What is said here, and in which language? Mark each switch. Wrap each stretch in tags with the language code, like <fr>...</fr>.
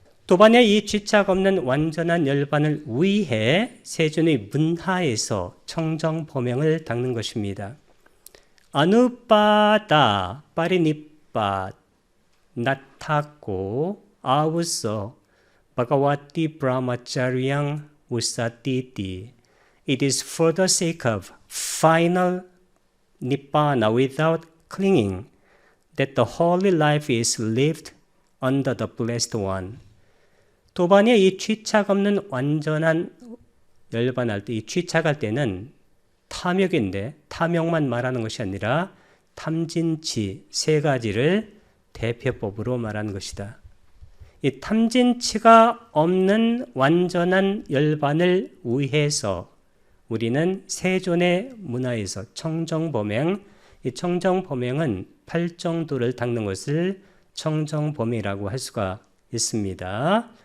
<ko>도반의 이 집착 없는 완전한 열반을 위해 세존의 문하에서 청정 범행을 닦는 것입니다.</ko> <pi>아누빠다 파리니빠 나타고 아우서 바가와티 브라마차리양 우사티티.</pi> <en>It is for the sake of final nibbana without clinging that the holy life is lived under the blessed one.</en> <ko>도반의 이 취착 없는 완전한 열반할 때, 이 취착할 때는 탐욕인데 탐욕만 말하는 것이 아니라 탐진치 세 가지를 대표법으로 말하는 것이다. 이 탐진치가 없는 완전한 열반을 위해서 우리는 세존의 문화에서 청정범행, 이 청정범행은 8정도를 닦는 것을 청정범행이라고 할 수가 있습니다.</ko>